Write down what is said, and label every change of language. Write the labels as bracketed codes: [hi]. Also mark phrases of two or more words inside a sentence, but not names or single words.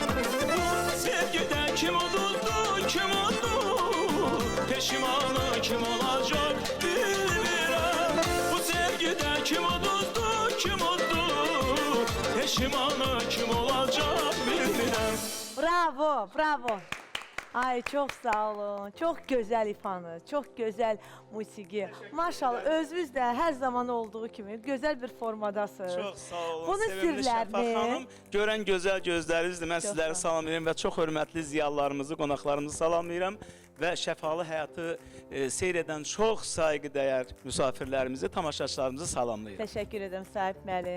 [az] Bu sevgidə kim uduzdu, kim uddu? Peşimanı kim olacaq bilmirəm. Bu sevgidə kim uduzdu, kim uddu? Peşimanı kim olacaq bilmirəm. [tr] Bravo, bravo. Ay çok sağ olun. Çok güzel ifanız, çok güzel musiki. Maşallah özünüz de her zaman olduğu gibi güzel bir formadasınız. [az] Çox sağ olun. Bunun Sevimli Şəfa sirlərini- xanım, görən gözəl gözlərinizdir. Mən Çox sizləri sağ salamlayıram və çox hörmətli ziyalılarımızı, qonaqlarımızı salamlayıram və şəfalı həyatı seyr edən çox sayğıdəyər müsafirlərimizi, tamaşaçılarımızı salamlayıram. [tr] Teşekkür ederim Sahip müəllim.